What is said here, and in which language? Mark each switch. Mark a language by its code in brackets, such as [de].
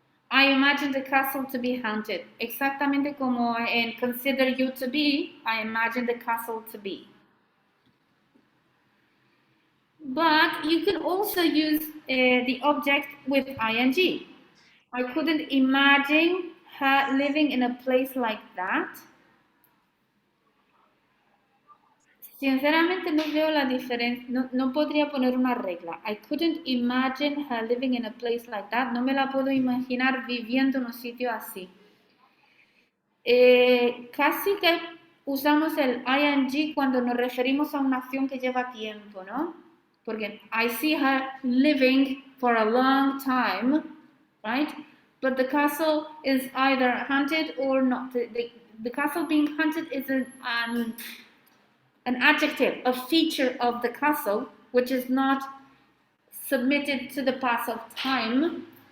[en] I imagine the castle to be haunted. [es] Exactamente como en [en] consider you to be, I imagine the castle to be. But you can also use the object with ing. I couldn't imagine her living in a place like that. [es] Sinceramente no veo la diferencia, no podría poner una regla. [en] I couldn't imagine her living in a place like that. [es] No me la puedo imaginar viviendo en un sitio así. Casi que usamos el ing cuando nos referimos a una acción que lleva tiempo, ¿no? [en] Porque I see her living for a long time, right? But the castle is either haunted or not. The castle being haunted is an adjective, a feature of the castle, which is not submitted to the pass of time.